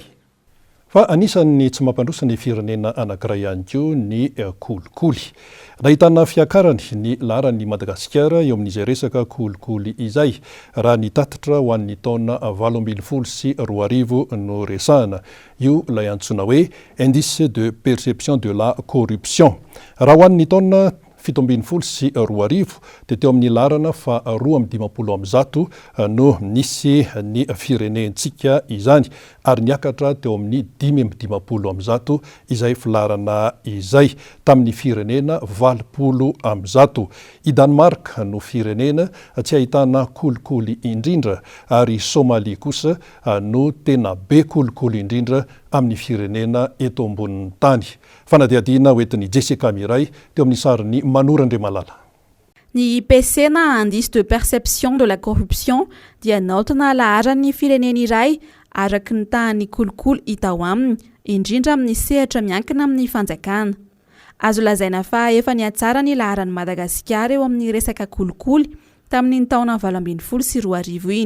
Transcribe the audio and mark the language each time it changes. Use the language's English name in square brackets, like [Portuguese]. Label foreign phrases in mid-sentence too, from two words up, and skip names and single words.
[Malagasy] Fa anisan'ny tsy mampandrosa ny firenena anankiray ihany koa ny kolikoly. Nahitana fiakarany ny laharan'ny Madagasikara eo amin'izay resaka kolikoly izay raha nitatitra ho an'ny taona 2024 no resahana. Io ilay antsoina hoe [French] indice de perception de la corruption. [Malagasy] Raha ho an'ny taona 2024 dia teo amin'ny laharana fa 2.50 no nisy ny firenentsika izany ary niakatra teo amin'ny 5.50 izay filarana izay tamin'ny firenena 80. I Danemark no firenena tsy ahitana kolikoly indrindra ary Somalia kosa no tena be kolikoly indrindra amin'ny firenena eto ambonin'ny tany. Fanadihadiana hoentin'ny Jessica Miray teo amin'ny sarin'ny Manora Andriamalala. Ny IPC na [French] indice de perception de la corruption [Malagasy] dia naotana laharan'ny firenena iray araky ny tahany kolikoly hita ao aminy, indrindra amin'ny sehatra miankina amin'ny fanjakana. Azo lazaina fa efa niatsara ny laharan'ny Madagasikara eo amin'ny resaka kolikoly tamin'ny taona 2024 iny.